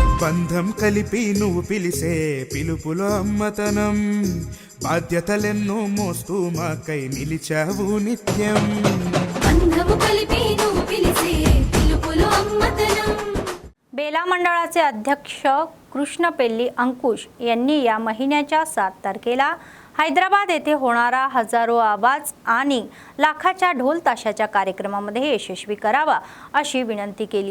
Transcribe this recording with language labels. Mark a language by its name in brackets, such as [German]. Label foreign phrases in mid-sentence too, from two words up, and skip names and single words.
[Telugu] బంధం కలిపి నువ్వు పిలిసే పిలుపులో అమ్మతనం, బాధ్యతలెన్నో మోస్తూ మాకై నిలిచావు నిత్యం. బంధము కలిపి నువ్వు పిలిసే పిలుపులో अम्मतनम. [Marathi] बेला मंडळाचे अध्यक्ष कृष्णपेल्ली अंकुश यांनी या महिन्याच्या 7 तारखेला हैदराबाद येथे होणारा हजारो आवाज आणि लाखाच्या ढोल ताशाच्या कार्यक्रमामध्ये यशस्वी करावा अशी विनंती केली.